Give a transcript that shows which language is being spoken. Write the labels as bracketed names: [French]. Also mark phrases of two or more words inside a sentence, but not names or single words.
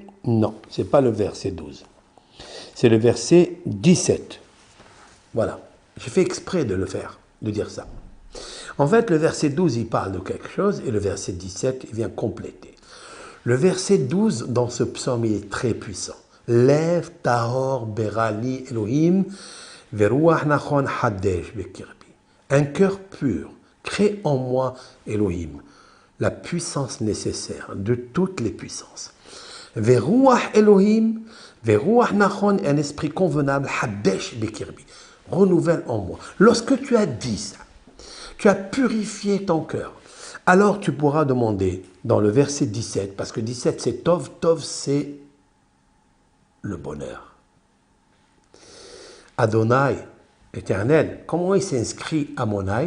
[French] Non, ce n'est pas le verset 12. C'est le verset 17. Voilà. J'ai fait exprès de le faire, de dire ça. En fait, le verset 12, il parle de quelque chose et le verset 17, il vient compléter. Le verset 12 dans ce psaume, il est très puissant. [Hebrew] לב טהור ברא לי אלוהים ורוח נכון חדש בקרבי. [French] Un cœur pur, crée en moi Elohim, la puissance nécessaire de toutes les puissances. [Hebrew] ורוח אלוהים, ורוח נכון, [French] un esprit convenable, [Hebrew] חדש בקרבי. [French] Renouvelle en moi. Lorsque tu as dit ça, tu as purifié ton cœur, alors tu pourras demander dans le verset 17, parce que 17 c'est Tov, Tov c'est le bonheur. Adonai, éternel, comment il s'inscrit à Monai?